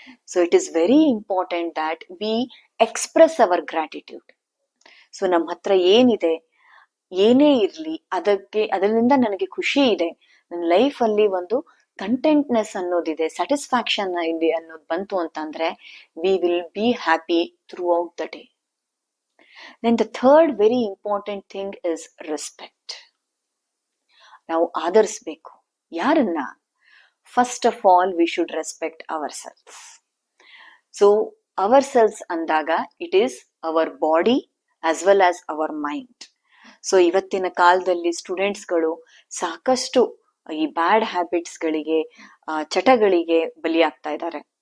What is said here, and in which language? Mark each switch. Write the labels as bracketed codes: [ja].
[en] So it is very important that we express our gratitude. [kn] So ನಮ್ಮ ಹತ್ರ ಏನಿದೆ, ಏನೇ ಇರ್ಲಿ, ಅದರಿಂದ ನನಗೆ ಖುಷಿ ಇದೆ, ನನ್ನ ಲೈಫ್ ಅಲ್ಲಿ ಒಂದು ಕಂಟೆಂಟ್ನೆಸ್ ಅನ್ನೋದಿದೆ, ಸ್ಯಾಟಿಸ್ಫ್ಯಾಕ್ಷನ್ ಇದೆ ಅನ್ನೋದು ಬಂತು ಅಂತಂದ್ರೆ [en] We will be happy throughout the day. Then the third very important thing is respect. [kn] ನಾವು ಆದರಿಸಬೇಕು. ಯಾರನ್ನ? [en] First of all we should respect ourselves. So ourselves ಅಂದಾಗ it is our body as well as our mind. [kn] So ಇವತ್ತಿನ ಕಾಲದಲ್ಲಿ ಸ್ಟೂಡೆಂಟ್ಸ್ಗಳು ಸಾಕಷ್ಟು ಈ bad habits ಗಳಿಗೆ, ಚಟಗಳಿಗೆ ಬಲಿಯಾಗ್ತಾ ಇದ್ದಾರೆ.